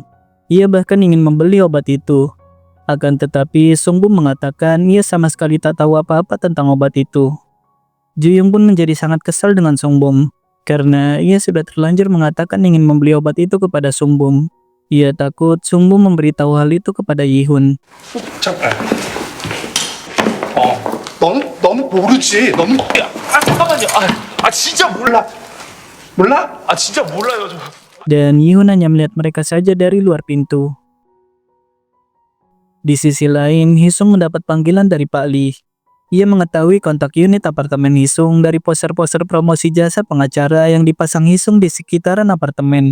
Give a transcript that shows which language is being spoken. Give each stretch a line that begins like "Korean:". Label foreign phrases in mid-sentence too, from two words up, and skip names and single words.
Indonesian: Ia bahkan ingin membeli obat itu. Akan tetapi Sungbum mengatakan ia sama sekali tak tahu apa-apa tentang obat itu. Juyung pun menjadi sangat kesal dengan Sungbum. Karena ia sudah terlanjur mengatakan ingin membeli obat itu kepada Sungbum. Ia takut Sungbum memberitahu hal itu kepada Yihun.
Korean: 잠깐. 너는 모르지. 잠깐만요. 진짜 몰라. 몰라? 진짜 몰라요.
Indonesian: Dan Yihun hanya melihat mereka saja dari luar pintu. Di sisi lain, Hisung mendapat panggilan dari Pak Lee. Ia mengetahui kontak unit apartemen Hisung dari poster-poster promosi jasa pengacara yang dipasang Hisung di sekitaran apartemen.